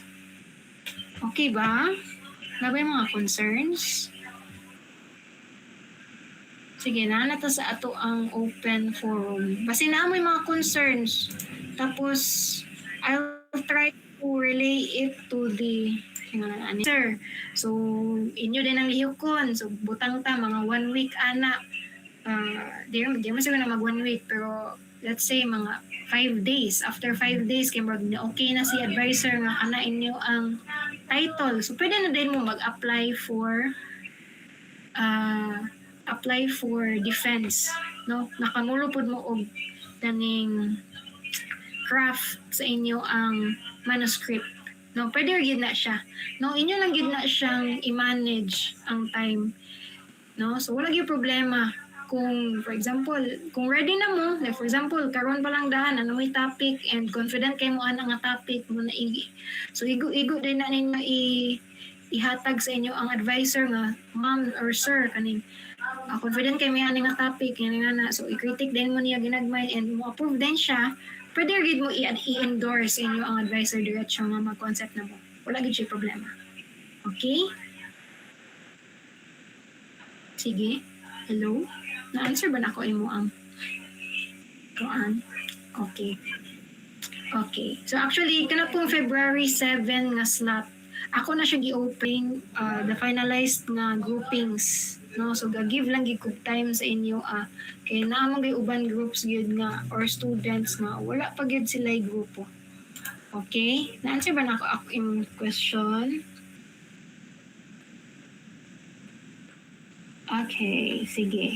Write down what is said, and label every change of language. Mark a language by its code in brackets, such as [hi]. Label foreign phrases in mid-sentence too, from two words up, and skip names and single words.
[ceb] Okay ba? Na ba yung mga concerns? Sige na to sa ato ang open forum. Basta na mo yung mga concerns. [en] Tapos I'll try to relay it to the answer. [ceb] So, inyo din ang lihukon. So, butang ta, mga 1 week ana. Di mo siguro na mag 1 week, pero [en] let's say [ceb] mga 5 days. After 5 days, kaya okay na si advisor nga kana inyo ang title. So, pwede na din mo mag-apply [en] for defense. [ceb] No? Nakamulo po mo og daning craft sa inyo ang manuscript. No, pwede gid na siya. No, inyo lang gid na siyang i-manage ang time. No, so wala gyud problema kung [en] for example, [ceb] kung ready na mo, [en] like for example, [ceb] karon pa lang dahan ano may [en] topic and confident [ceb] kay mo ana nga topic mo na igi. So igo din na ninyo ihatag sa inyo ang advisor nga [en] ma'am or sir [ceb] kaning confident kay may ani nga topic yan nga na. So i-critic din mo niya ginagmay and mo approve din siya. Pwede rin mo i-endorse inyo ang advisor diretso nga mag-concept na mo. Wala gid siya problema. Okay? Sige. Hello? Na-answer ba na ko imo ang kuan? Okay. Okay. [en] So actually, [ceb] kana pong February 7 nga slot, ako na siya gi-open [en] the finalized [ceb] nga groupings. No, so give lang gid kog time sa inyo kay naamong gay uban groups gyud nga or students nga wala pa gyud sila grupo. Okay? Na-answer ba na ako imong question? Okay, sige.